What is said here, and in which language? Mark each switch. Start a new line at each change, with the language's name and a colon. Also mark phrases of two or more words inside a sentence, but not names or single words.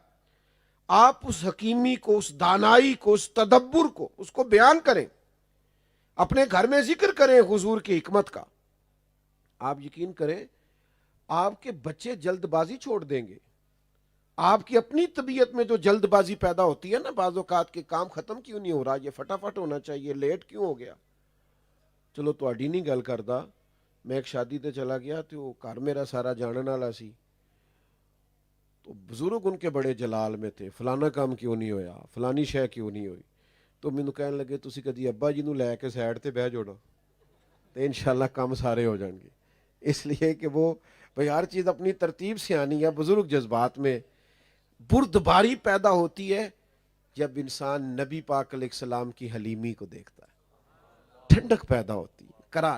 Urdu: آپ اس حکیمی کو، اس دانائی کو، اس تدبر کو، اس کو بیان کریں، اپنے گھر میں ذکر کریں حضور کی حکمت کا۔ آپ یقین کریں آپ کے بچے جلد بازی چھوڑ دیں گے۔ آپ کی اپنی طبیعت میں جو جلد بازی پیدا ہوتی ہے نا، بعض اوقات کے کام ختم کیوں نہیں ہو رہا، یہ فٹافٹ ہونا چاہیے، لیٹ کیوں ہو گیا۔
Punjabi: چلو تواڈی نہیں گل کردا، میں ایک شادی تے چلا گیا تو گھر میرا سارا جانن والا سی،
Urdu: تو بزرگ ان کے بڑے جلال میں تھے،
Punjabi: فلانا کام کیوں نہیں ہویا، فلانی شے کیوں نہیں ہوئی، تو مینوں کہن لگے تسی کدی ابا جی نو لے کے سائڈ تے بہ جوڑا تو انشاءاللہ کام سارے ہو جان گے۔
Urdu: اس لیے کہ وہ بھئی ہر چیز اپنی ترتیب سے آنی ہے۔ بزرگ جذبات میں بردباری پیدا ہوتی ہے جب انسان نبی پاک علیہ السلام کی حلیمی کو دیکھتا ہے، ٹھنڈک پیدا ہوتی ہے، قرار۔